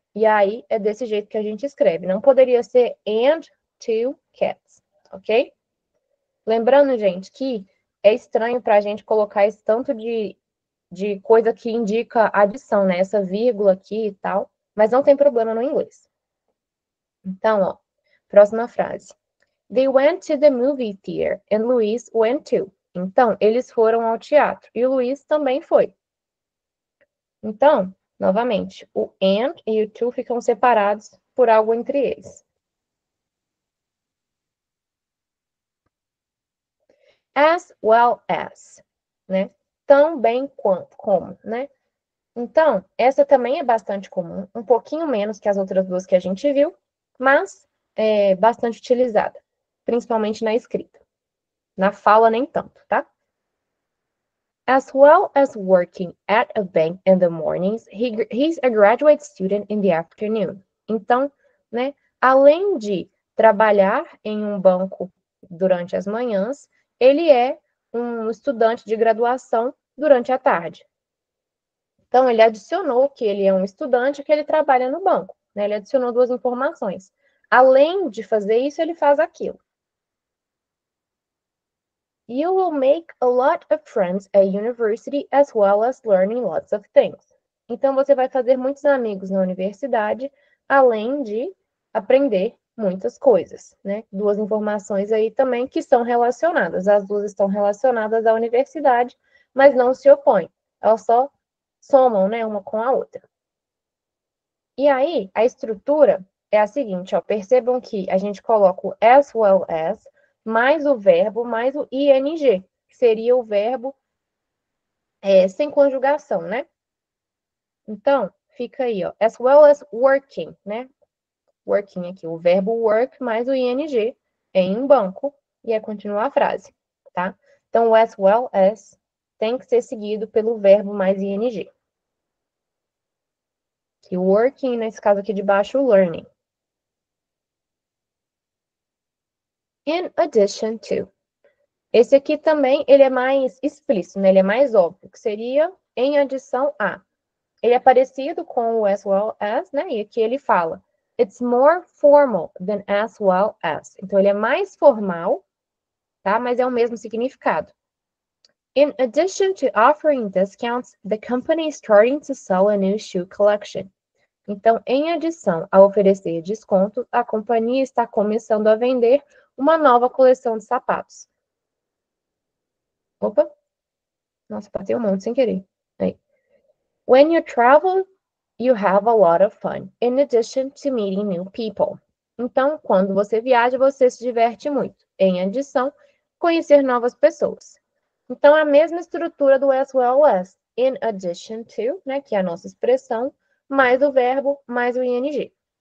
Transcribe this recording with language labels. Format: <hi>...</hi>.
<pt>E aí, é desse jeito que a gente escreve. Não poderia ser</pt> <en>and two cats.</en> <pt>Ok? Lembrando, gente, que é estranho para a gente colocar esse tanto de coisa que indica adição, né? Essa vírgula aqui e tal. Mas não tem problema no inglês. Então, ó, próxima frase.</pt> <en>They went to the movie theater and Luis went too.</en> <pt>Então, eles foram ao teatro e o Luis também foi. Então, novamente, o and e o to ficam separados por algo entre eles. As well as, né? Tão bem quanto, como, né? Então, essa também é bastante comum, um pouquinho menos que as outras duas que a gente viu, mas é bastante utilizada, principalmente na escrita. Na fala, nem tanto, tá?</pt> <en>As well as working at a bank in the mornings, he's a graduate student in the afternoon.</en> <pt>Então, né, além de trabalhar em um banco durante as manhãs, ele é um estudante de graduação durante a tarde. Então, ele adicionou que ele é um estudante que ele trabalha no banco, né? Ele adicionou duas informações. Além de fazer isso, ele faz aquilo.</pt> <en>You will make a lot of friends at university as well as learning lots of things.</en> <pt>Então, você vai fazer muitos amigos na universidade, além de aprender muitas coisas, né? Duas informações aí também que são relacionadas. As duas estão relacionadas à universidade, mas não se opõem. Elas só somam, né, uma com a outra. E aí, a estrutura é a seguinte, ó, percebam que a gente coloca o as well as, mais o verbo, mais o ing, que seria o verbo sem conjugação, né? Então, fica aí, ó, as well as working, né? Working aqui, o verbo work mais o ing em um banco, e aí continua a frase, tá? Então, o as well as tem que ser seguido pelo verbo mais ing. Que o working, nesse caso aqui de baixo, o learning. In addition to. Esse aqui também, ele é mais explícito, né? Ele é mais óbvio, que seria em adição a. Ele é parecido com o as well as, né? E aqui ele fala,</pt> <en>it's more formal than as well as.</en> <pt>Então, ele é mais formal, tá? Mas é o mesmo significado.</pt> <en>In addition to offering discounts, the company is starting to sell a new shoe collection.</en> <pt>Então, em adição a oferecer desconto, a companhia está começando a vender uma nova coleção de sapatos. Opa! Nossa, bateu um monte sem querer. Aí.</pt> <en>When you travel, you have a lot of fun, in addition to meeting new people.</en> <pt>Então, quando você viaja, você se diverte muito. Em adição, conhecer novas pessoas. Então, é a mesma estrutura do as well as. In addition to, né, que é a nossa expressão, mais o verbo, mais o ing.</pt>